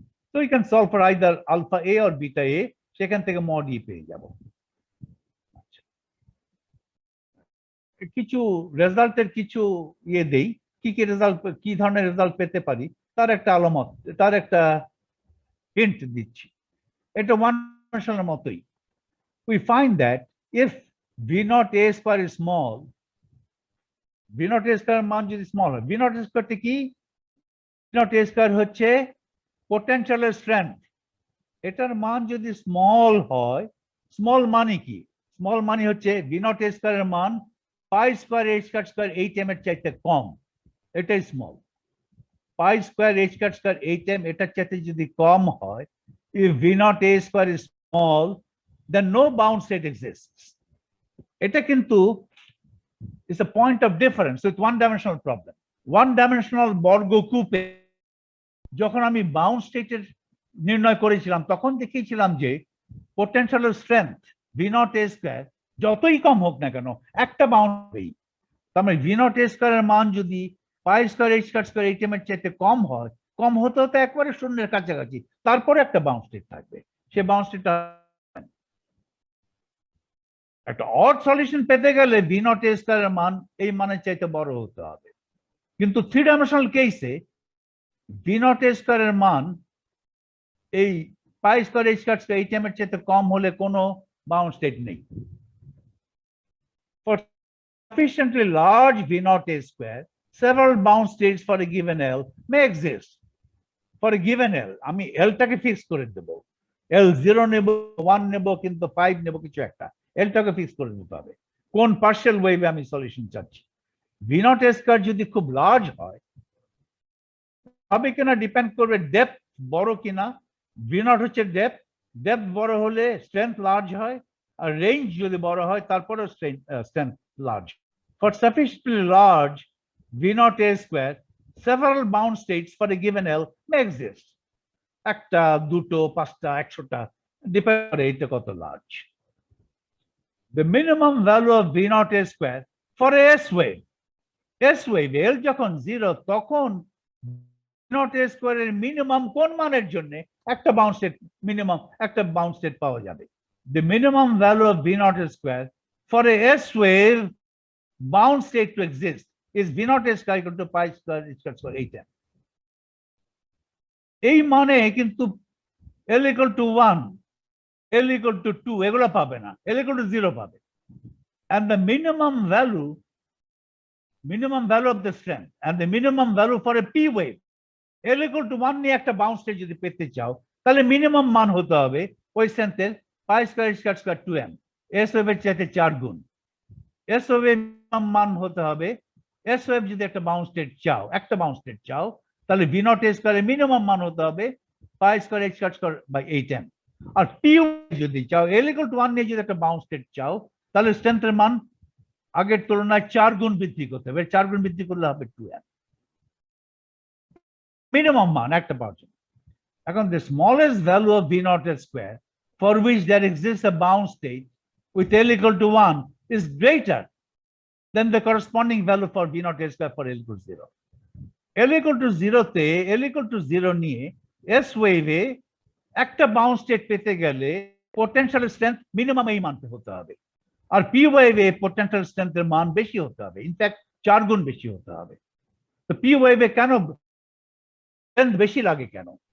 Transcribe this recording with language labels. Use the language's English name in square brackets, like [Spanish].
[English] তো you can solve for either alpha A or beta A, [Bangla] সেখান থেকে মড ই পেয়ে যাব। কিছু রেজাল্টের কিছু ইয়ে দেই, কি কি রেজাল্ট, কি ধরনের রেজাল্ট পেতে পারি তার একটা আলামত, তার একটা হিন্ট দিচ্ছি। এটা ওয়ান ডাইমেনশনের মতোই। [English] We find that if v naught a square is small, v naught a square [Bangla] মান যদি স্মল হয়, [English] v naught a square কি? [Bangla] v naught a square হচ্ছে পোটেনশিয়ালের স্ট্রেংথ, এটার মান যদি স্মল হয়, স্মল মানে কি? স্মল মানে হচ্ছে v naught a square এর মান পাই স্কয়ার h কাট স্কয়ার 8m এর চাইতে কম, এটাই স্মল। পাই স্কয়ার h কাট স্কয়ার 8m এটার চাইতে যদি কম হয়, [English] if v naught a square is small, then no bound state exists. [Bangla] এটা কিন্তু [English] is a point of difference with one dimensional problem. [Bangla] One dimensional বর্গকূপে যখন আমি বাউন্ড স্টেটের নির্ণয় করেছিলাম, তখন দেখিয়েছিলাম যে potential strength V not a square যতই কম হোক না কেন একটা বাউন্ড হবেই, তার মানে ভি নট এ স্কয়ারের মান যদি পাই স্কয়ার h কাট স্কয়ার 8m এর চাইতে কম হয়, কম হতে হতে একবারে শূন্যের কাছাকাছি, তারপরে একটা বাউন্ড স্টেট থাকবে, সে বাউন্ড স্টেটটা একটা অড সলিউশন পেতে গেলে ভি নট এ স্কয়ারের মান এই মানের চাইতে বড় হতে হবে, কিন্তু থ্রি ডাইমেনশনাল কেসে ভি নট এ স্কয়ারের মান এই পাই স্কয়ার h কাট স্কয়ার 8m এর চাইতে কম হলে কোনো বাউন্ড স্টেট নেই। [English] For sufficiently large v naught a square, several bound states for a given L may exist. For a given L, [Bangla] আমি L টাকে fix করে দেব, L 0 নেব, 1 নেব, কিন্তু 5 নেব, কিছু একটা এলটাকে ফিক্স করে নিতে হবে, কোন পার্শিয়াল ওয়েভে আমি সলিউশন চাচ্ছি। ভি নট এ স্কয়ার যদি খুব লার্জ হয়, তবে কিনা ডিপেন্ড করবে ডেপথ বড় কিনা, ভি নট হচ্ছে ডেপথ, ডেপথ বড় হলে স্ট্রেংথ লার্জ হয়, আর রেঞ্জ যদি বড় হয় তারপরেও strength large. [English] for sufficiently large v naught a square, several bound states for a given L may exist, [Bangla] একটা, দুটো, পাঁচটা, 100টা, ডিপেন্ড করে এটা কত large. [English] The minimum value of v naught a square for a s wave, [Bangla] s wave L যখন 0, তখন v naught a square এর minimum কোন মানের জন্য একটা বাউন্ড স্টেট, মিনিমাম একটা বাউন্ড স্টেট পাওয়া যাবে। [English] The minimum value of v naught a square for a s wave bound state to exist is v naught a square equal to pi square h square 8m. [Bangla] এই মানে কিন্তু L equal to 1, L equal to 2 এগুলো পাবে না, L equal to 0 পাবে। [English] And the minimum value of the strength and the minimum value for a p wave, [Bangla] L equal to 1 নিয়ে একটা bound state যদি পেতে চাও, তাহলে মিনিমাম মান হতে হবে ওই স্ট্রেংথের পাই স্কয়ার h কাট স্কয়ার 2m, এস ওয়েভের চাইতে 4 গুণ। এস ওয়েভের মান হতে হবে এস ওয়েভ যদি একটা বাউন্স স্টেট চাও তাহলে ভি নট এ স্কয়ারের মিনিমাম মান হতে হবে pi square H square by 8m। আর P যদি চাও এল ইকুয়াল টু 1 নিয়ে যদি একটা বাউন্স স্টেট চাও তাহলে স্ট্রেংথের মান আগের তুলনায় 4 গুণ বৃদ্ধি করতে হবে, 4 গুণ বৃদ্ধি করলে হবে 2m মিনিমাম মান একটা পাওয়ার জন্য। [English] এখন the smallest value of v naught square for which there exists a bound state with L equal to 1 is greater than the corresponding value for v naught square for L equal to 0. [Bangla] L equal to 0 তে L equal to 0 নিয়ে S ওয়েভে একটা bound state পেতে গেলে potential strength minimum এই মানতে হতে হবে, আর P ওয়েভে potential স্ট্রেংথের মান বেশি হতে হবে, ইনফ্যাক্ট 4 গুণ বেশি হতে হবে। তো পি ওয়েভে কেন স্ট্রেংথ বেশি লাগে কেন?